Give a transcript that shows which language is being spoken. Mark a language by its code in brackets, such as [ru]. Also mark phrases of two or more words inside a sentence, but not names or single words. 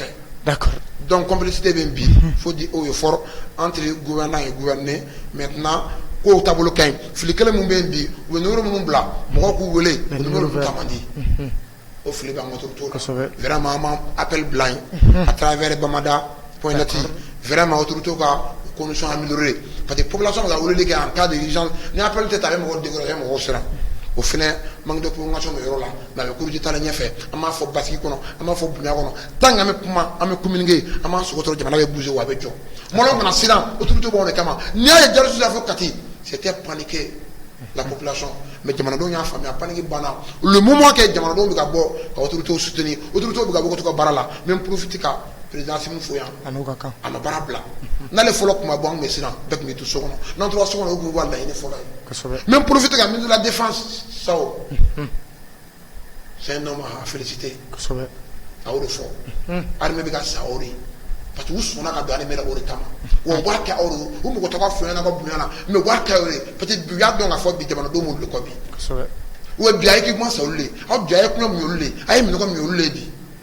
[fr] D'accord. [bm] Donc complicité bɛ bi [fr] faut dire haut et fort entre gouvernant et gouverné maintenant [bm] ko taabolo ka ɲi fili kelen min bɛ bi u bɛ numéro minnu bila mɔgɔw k'u wele o numéro bɛ taa man di o fili b'an ka autorité la vraiment an b'an appel bila yen [fr] à travers [bm] bamada.net vraiment autorité ka [fr] condition améliorée parce que population [bm] bɛ ka weleli kɛ [fr] en cas d'urgence [bm] ni appel tɛ ta a bɛ mɔgɔw décourager mɔgɔw siran o fɛnɛ [fr] manque de prolongation [bm] bɛ yɔrɔ la mais a bɛ kuruji taalen ɲɛfɛ an b'a fɔ basigi kɔnɔ an b'a fɔ bonya kɔnɔ [fr] tant que [bm] an bɛ kuma an bɛ communiquer an b'an sogo tɔrɔ jamana bɛ bouger wa a bɛ jɔ mɔlɔ kana siran autorité b'anw de kama n'i y'a ye Jarisu y'a fɔ Kati [fr] c'était paniquer la population [bm] mais jamanadenw y'a faamuya panique banna [fr] le moment que [bm] jamanadenw bɛ ka bɔ ka autorité soutenir autorité bɛ ka bɔ ka to ka baara la [fr] même profiter [bm] ka président Asimu fo yan a ma baara bila n'ale fɔlɔ tun ma bɔ an tun bɛ siran bɛɛ tun bɛ to so kɔnɔ n'an tora so kɔnɔ o tun b'a laɲini fɔlɔ ye [fr] même profiter [bm] ka [fr] ministre de la défense [bm] Sao [fr] c'est un homme à féliciter [bm] a y'o de fɔ armée bɛ ka sa o de [fr] parce que [bm] u sɔnna ka don armée la o de kama wa u b'a kɛ aw de u mɔgɔ tɔgɔ fɔ ɲɛna ka bonya la mais u b'a kɛ aw de [fr] parce que [bm] bi u y'a dɔn k'a fɔ bi jamanadenw m'olu de kɔ bi wa bi a ye k'i kuma sa olu de aw bi a ye kuma min olu de a ye minɔgɔ min olu de bi